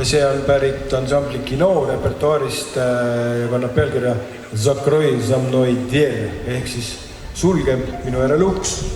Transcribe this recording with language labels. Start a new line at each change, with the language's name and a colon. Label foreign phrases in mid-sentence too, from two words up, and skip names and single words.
Estonian: see on pärit ansambli Kino repertuaarist ja kannab pealkirja Zakroi za mной dverь ehk siis sulge minu järel uks.